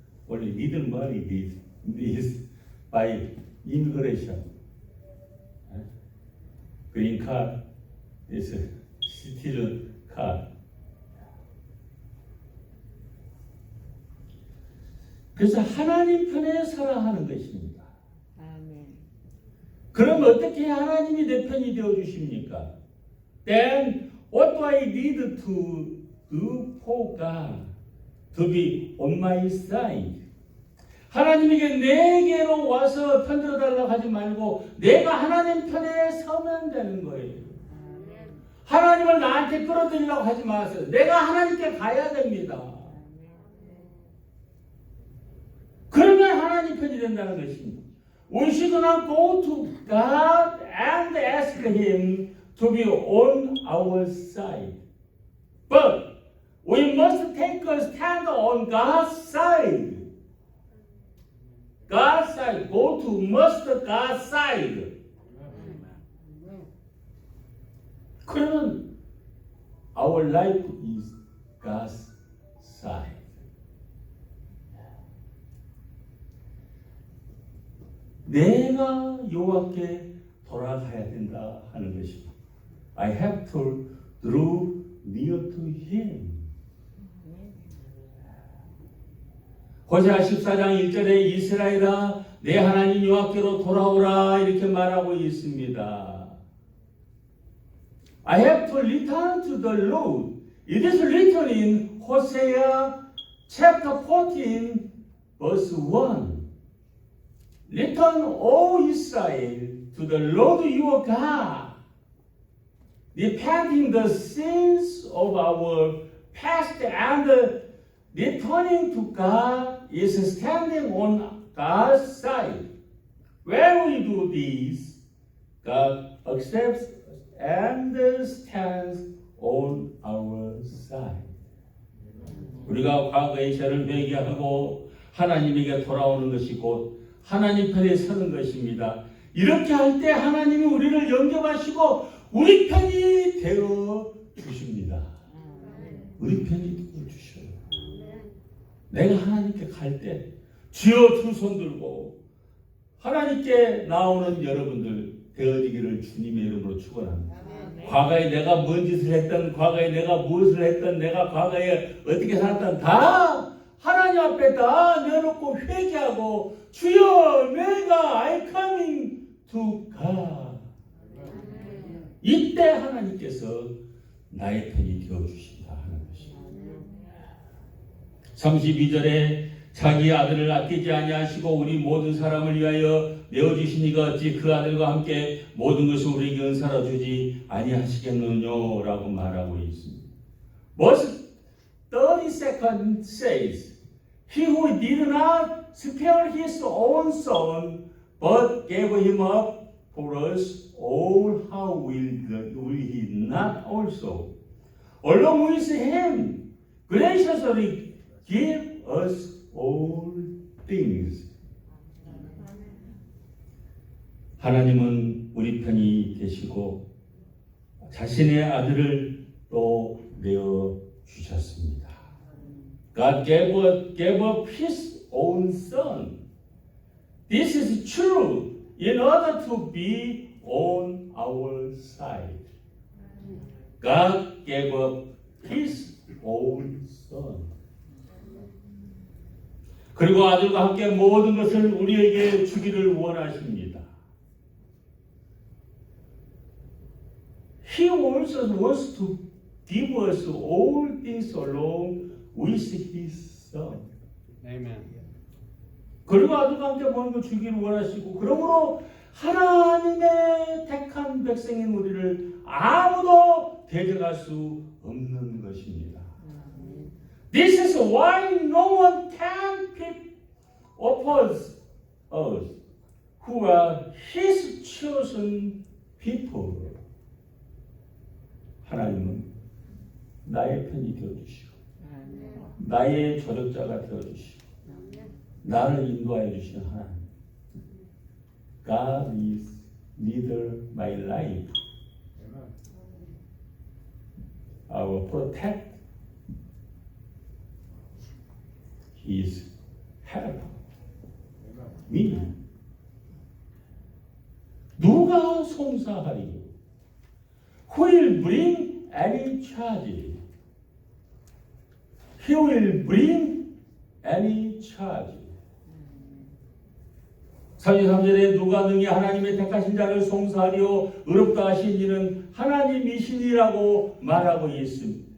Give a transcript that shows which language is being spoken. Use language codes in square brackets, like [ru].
[en] Only little money is by immigration. Green card is citizen card. [ko] 그래서 하나님 편에 서라 하는 것입니다. 아멘. 그럼 어떻게 하나님이 내 편이 되어 주십니까? [en] Then what do I need to do for God to be on my side? [ko] 하나님에게 내게로 와서 편들어 달라고 하지 말고 내가 하나님 편에 서면 되는 거예요. 하나님을 나한테 끌어들이려고 하지 마세요. 내가 하나님께 가야 됩니다. 그러면 하나님 편이 된다는 것입니다. [en] We should not go to God and ask Him to be on our side. But we must take a stand on God's side. God's side. Go to must God's side. 그러면 our life is God's side. [ko] 내가 여호와께 돌아가야 된다 하는 것입니다. [en] I have to draw near to Him. [ko] 호세아 14장 1절에 이스라엘아 내 하나님 여호와께로 돌아오라 이렇게 말하고 있습니다. [en] I have to return to the Lord. It is written in Hosea chapter 14 verse 1. Return, O Israel, to the Lord your God, repenting the sins of our past and returning to God is standing on God's side. When we do this, God accepts and stands on our side. [ko] 우리가 과거의 죄를 회개하고 하나님에게 돌아오는 것이 곧 하나님 편에 서는 것입니다. 이렇게 할 때 하나님이 우리를 영접하시고 우리 편이 되어 주십니다. 우리 편이 되어 주셔요. 내가 하나님께 갈 때 주여 두 손 들고 하나님께 나오는 여러분들 되어지기를 주님의 이름으로 축원합니다. 과거에 내가 뭔 짓을 했던, 과거에 내가 무엇을 했던, 내가 과거에 어떻게 살았던 다 하나님 앞에 다 내놓고 회개하고 주여 내가 [en] I coming to God. [ko] 이때 하나님께서 나의 편이 되어주신다 하는 것입니다. 32절에 자기 아들을 아끼지 아니하시고 우리 모든 사람을 위하여 내어주시니가 어찌 그 아들과 함께 모든 것을 우리에게 은사로 주지 아니하시겠느냐고 라고 말하고 있습니다. [en] Verse 32 says He who did not spare his own son, but gave him up for us all, how will he not also, along with him, graciously give us all things? [ko] 하나님은 우리 편이 되시고 자신의 아들을 또 내어 주셨습니다. [en] God gave up His own Son. This is true in order to be on our side. God gave up His own Son. [ko] 그리고 아들과 함께 모든 것을 우리에게 주기를 원하십니다. [en] He also wants to give us all things along with His Son. Amen. [ko] 그리고 아들과 함께 모든 걸 주기를 원하시고, 그러므로 하나님의 택한 백성인 우리를 아무도 대적할 수 없는 것입니다. [en] This is why no one can oppose us, who are His chosen people. [ko] 하나님은 나의 편이 되어주시고, 나의 조력자가 되어주시고, 나를 인도하여 주시는 하나님. [en] God is leader my life. I will protect. He is help me. [ko] 누가 송사하리요? [en] Who will bring any charge? He will bring any charge. [ko] 33절에 누가 능히 하나님의 택하신 자를 송사하리요 의롭다 하신 이는 하나님이시니라고 말하고 있습니다.